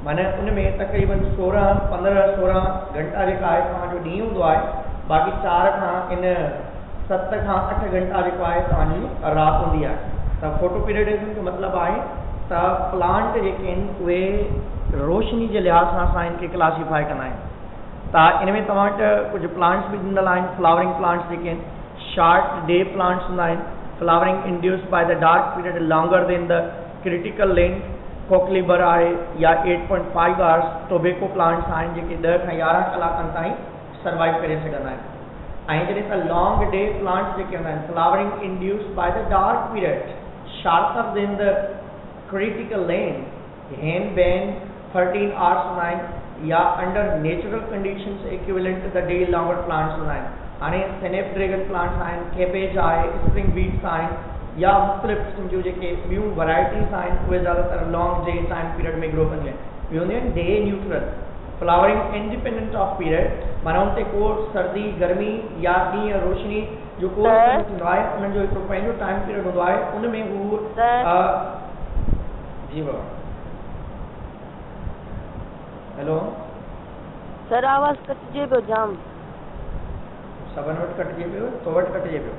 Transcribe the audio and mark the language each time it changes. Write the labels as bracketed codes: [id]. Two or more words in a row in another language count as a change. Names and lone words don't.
[sd] माना उन में तक़रीबन 15-16 घंटा जेका आहे तव्हांजो ॾींहुं हूंदो आहे, बाक़ी 4 खां 7 खां 8 घंटा जेको आहे तव्हांजी राति हूंदी आहे। त फोटो पीरियडिज़म जो मतिलबु आहे त प्लांट जेके आहिनि उहे रोशनी जे लिहाज़ सां असां इनखे क्लासीफाई कंदा आहियूं। त इन में तव्हां वटि कुझु प्लांट्स बि ॾिनल आहिनि, [en] flowering plants [sd] जेके आहिनि, [en] short day plants [sd] हूंदा आहिनि, [en] flowering induced by the dark period longer than the critical length, [sd] कोकलीबर आहे या 8.5 hours, [en] tobacco plants [sd] आहिनि जेके 10 खां 11 कलाकनि ताईं सर्वाइव करे सघंदा आहिनि। ऐं जॾहिं त [en] long day plants [sd] जेके हूंदा आहिनि, [en] flowering induced by the dark period sharper than the critical length, [sd] हेनबेन 13 hours हूंदा आहिनि या [en] under natural conditions equivalent to the day longer plants [sd] हूंदा आहिनि। हाणे [en] snapdragon plants [sd] आहिनि, कैबेज आहे, [en] spring beets [sd] आहिनि या मुख़्तलिफ़ क़िस्म जूं जेके ॿियूं वैराइटीज़ आहिनि उहे ज़्यादातर [en] long day time period [sd] में ग्रो कंदियूं आहिनि। ॿियूं हूंदियूं आहिनि [en] day neutral, flowering independent of period, [sd] माना उन ते को सर्दी गर्मी या ॾींहुं रोशनी जो को थींदो आहे, उन्हनि जो हिकिड़ो पंहिंजो [en] time period [sd] हूंदो आहे, उन में हू जी बाबा। हेलो सर, आवाज़ कटिजे पियो जाम। सभिनि वटि कटिजे पियो, तो वटि कटिजे पियो।